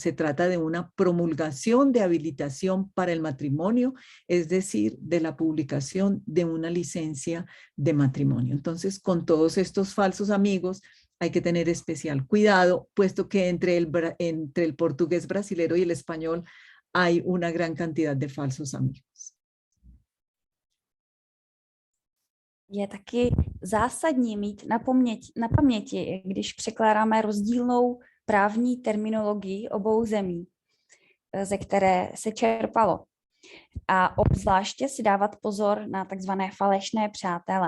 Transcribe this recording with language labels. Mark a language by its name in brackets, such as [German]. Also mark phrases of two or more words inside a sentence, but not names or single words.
[Spanish] Se trata de una promulgación de habilitación para el matrimonio, es decir, de la publicación de una licencia de matrimonio. Entonces, con todos estos falsos amigos hay que tener especial cuidado, puesto que entre el portugués brasilero y el español hay una gran cantidad de falsos amigos. [Czech] Je taky zásadní mít na paměti, když překládáme rozdílnou právní terminologii obou zemí, ze které se čerpalo. A obzvláště si dávat pozor na takzvané falešné přátelé.